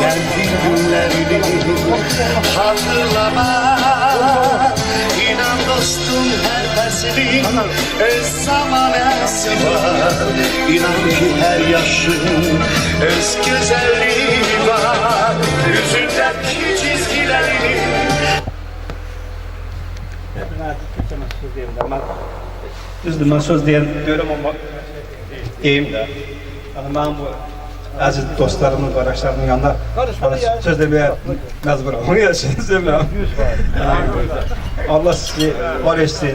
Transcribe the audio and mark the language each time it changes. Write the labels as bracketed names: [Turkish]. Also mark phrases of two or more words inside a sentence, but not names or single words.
[Turkish] geldi günlerini hatırlama. İnan dostum her faslin öz zamanesi var. İnan ki her yaşın öz güzelliği var. Yüzündeki çizgilerini. [Azerbaijani] Düzdür, mən söz deyirəm ama deyim də. Yəni mənim bu əziz dostlarımın, qardaşlarımın yanında söz deməyə məcburam. [Turkish] Onu yaşayacağım. [Azerbaijani] Allah sizi var etsin.